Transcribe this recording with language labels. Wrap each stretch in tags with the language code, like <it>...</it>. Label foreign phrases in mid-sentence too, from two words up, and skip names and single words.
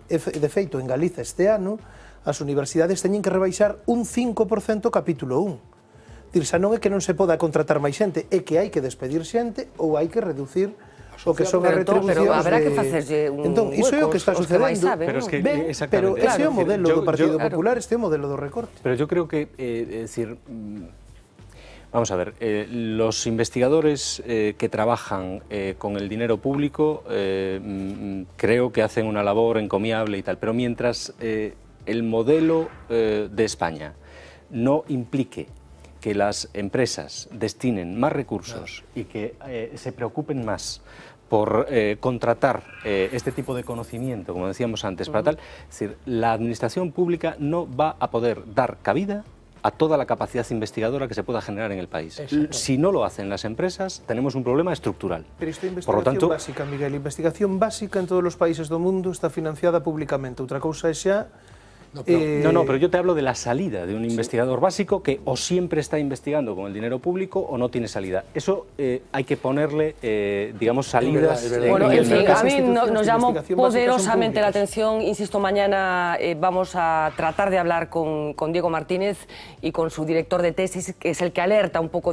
<gl>De feito, en Galiza este ano, as universidades teñen que rebaixar un 5% capítulo 1. Dir, xa non é que non se poda contratar máis xente, é que hai que despedir xente ou hai que reducir o que son as retribucións. Pero habrá que facerlle un entón, iso é o que está sucedendo. Pero ese é o modelo do Partido Popular, este é o modelo do recorte.</gl> <es>Pero yo creo que, es decir, vamos a ver, los investigadores que trabajan con el dinero público creo que hacen una labor encomiable y tal, pero mientras el modelo de España no implique que las empresas destinen más recursos y que se preocupen más por contratar este tipo de conocimiento, como decíamos antes, para tal, es decir, la administración pública no va a poder dar cabida a toda la capacidad investigadora que se pueda generar en el país. Si no lo hacen las empresas, tenemos un problema estructural.</es> <gl>Pero isto é investigación básica, Miguel. Investigación básica en todos os países do mundo está financiada públicamente. Outra cousa é xa...</gl> <es>No, pero yo te hablo de la salida de un investigador básico que o siempre está investigando con el dinero público o no tiene salida. Eso hay que ponerle, digamos, salidas. Bueno, en fin, a mí nos llamó poderosamente la atención. Insisto, mañana vamos a tratar de hablar con Diego Martínez y con su director de tesis, que es el que alerta un poco</es>